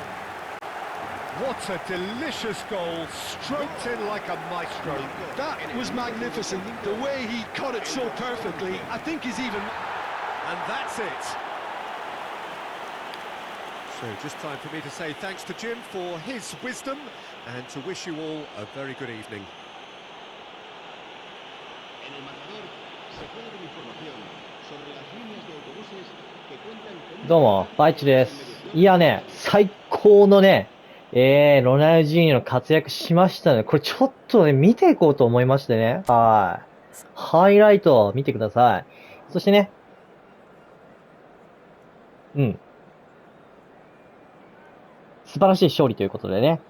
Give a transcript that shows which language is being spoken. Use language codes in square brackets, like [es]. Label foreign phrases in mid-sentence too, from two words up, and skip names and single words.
[en] What a delicious goal, stroked in like a maestro. That was magnificent. The way he cut it so perfectly, I think is even... And that's it. So just time for me to say thanks to Jim for his wisdom and to wish you all a very good evening. [es] En el marcador se puede ver información sobre las líneas de autobuses que cuentan con... [ja] どうも、バイチです。いやね、最高のね、ロナウジーニョの活躍しましたね。これちょっとね、見ていこうと思いましてね。はい。ハイライト見てください。そしてね、素晴らしい勝利ということでね。